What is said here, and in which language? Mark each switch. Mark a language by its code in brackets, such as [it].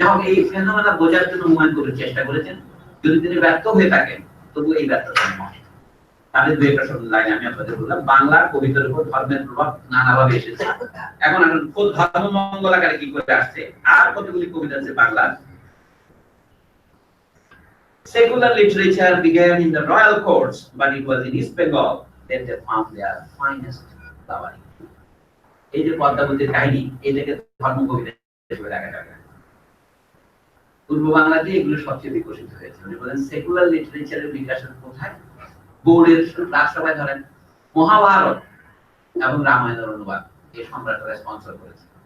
[bn] এই ফেনোমেনা বোঝার জন্য হুমায়ুন কবির চেষ্টা করেছেন, যদি তিনি ব্যর্থ হয়ে থাকেন তবু এই ব্যর্থতা নয়। তাদের দুই একটা শব্দ লাইন আমি আপনাদের বললাম, বাংলার কবিতার উপর ধর্মের প্রভাব নানাভাবে এসেছে। এখন ধর্ম মঙ্গল আকারে কি করে আসছে, আর কতগুলি কবিতা আছে বাংলার। [en] Secular literature began in the royal courts, but it was in East Bengal that they found their finest flowering. [bn] এই যে পদ্মাবতীর কাহিনী, এটাকে ধর্ম কবিতা হিসেবে দেখা যাবে। পূর্ব বাংলাতে এগুলো সবচেয়ে বিকশিত হয়েছে। উনি বলেন সেকুলার লিটারেচারের বিকাশের কোথায়, বোর্ডের রাজসভায় ধরেন মহাভারত এবং রামায়ণের অনুবাদ এই সম্রাটরা স্পন্সর করেছে।